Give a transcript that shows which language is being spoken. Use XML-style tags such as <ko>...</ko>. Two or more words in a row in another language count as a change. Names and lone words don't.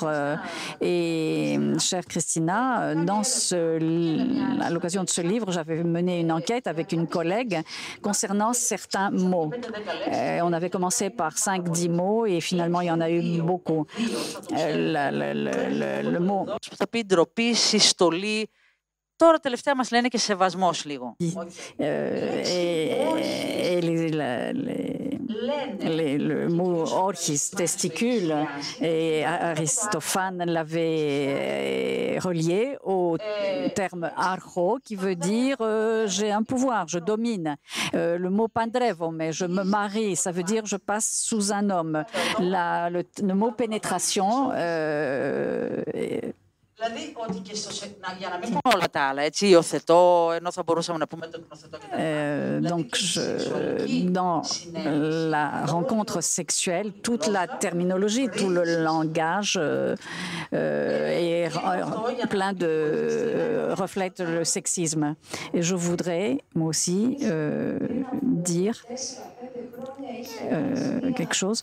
<fr>Et chère Christina, à l'occasion de ce livre, j'avais mené une enquête avec une collègue concernant certains mots. On avait commencé par 5-10 mots et finalement, il y en a eu beaucoup. Le mot...</fr> <el>Τώρα τελευταία μας λένε και σεβασμός λίγο.</el> <fr>Le mot orchis, testicule, et Aristophane l'avait relié au terme archo, qui veut dire j'ai un pouvoir, je domine. Le mot pandrevo, mais je me marie, ça veut dire je passe sous un homme. Le mot pénétration,</fr> <el>Δηλαδή ότι και για να μην πούμε όλα τα άλλα, έτσι, υιοθετώ, ενώ θα μπορούσαμε να πούμε το υιοθετώ και τα άλλα.</el> <fr>Donc, dans la rencontre sexuelle, toute la terminologie, tout le langage est plein reflète le sexisme. Et je voudrais, moi aussi, dire quelque chose.</fr>